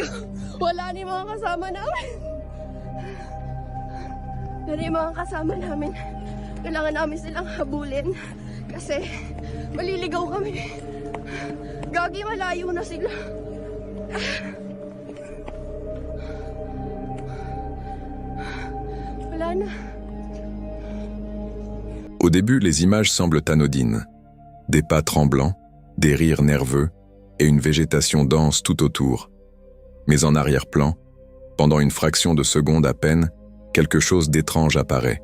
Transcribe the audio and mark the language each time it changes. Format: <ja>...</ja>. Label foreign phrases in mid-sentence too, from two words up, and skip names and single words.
<tl>Wala ni mga kasama namin. Wala ni mga kasama namin. Kailangan namin silang habulin. Kasi maliligaw kami. Gagi, malayo na sila. Wala na.</tl> <fr>Au début, les images semblent anodines. Des pas tremblants, des rires nerveux et une végétation dense tout autour. Mais en arrière-plan, pendant une fraction de seconde à peine, quelque chose d'étrange apparaît.</fr>